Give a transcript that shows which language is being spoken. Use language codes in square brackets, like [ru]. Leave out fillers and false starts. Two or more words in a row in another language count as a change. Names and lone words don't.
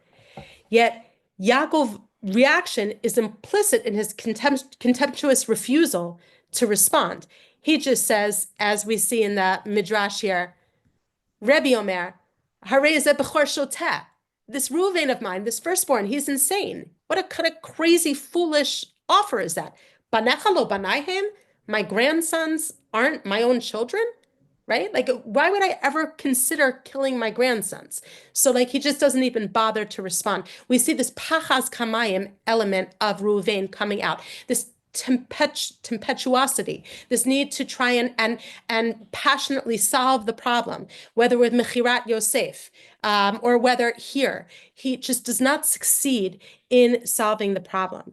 [en] Yet Yaakov's reaction is implicit in his contemptuous refusal to respond. He just says, as we see in the Midrash here, [he] רבי אומר, הרי זה בכור שוטה. [en] This Reuven of mine, this firstborn, he's insane. What a kind of crazy, foolish offer is that? [he] בניך לא בניהם? [en] My grandsons aren't my own children? Right? Like, why would I ever consider killing my grandsons? So, like, he just doesn't even bother to respond. We see this [he] פחז כמים [en] element of Reuven coming out, this tempestuosity, this need to try and passionately solve the problem, whether with [he] מכירת יוסף, [en] or whether here, he just does not succeed in solving the problem.